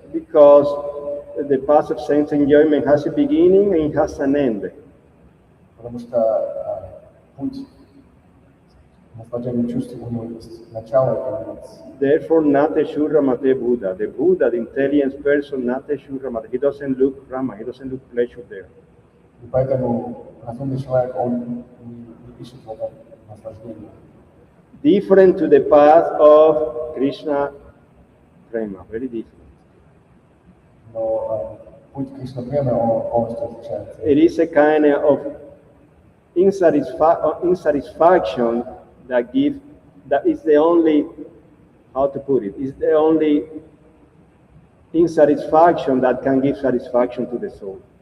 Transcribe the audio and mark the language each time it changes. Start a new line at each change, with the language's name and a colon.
English: Because the path of sense enjoyment has a beginning and it has an end.
Russian: Потому что путь наслаждения чувств у него есть начало и конец.
English: Therefore, Nate Shurra Mate Buddha, the Buddha, the intelligent person, Nate Shurra Mate, he doesn't look Rama, he doesn't look pleasure there.
Russian: И поэтому разумный человек, он не ищет в этом наслаждения.
English: Different to the path of Krishna Prema, very different.
Russian: Но путь Кришна Премы, он полностью отличается.
English: It is a kind of insatisfaction that is the only, how to put it, is the only insatisfaction that can give satisfaction to the soul.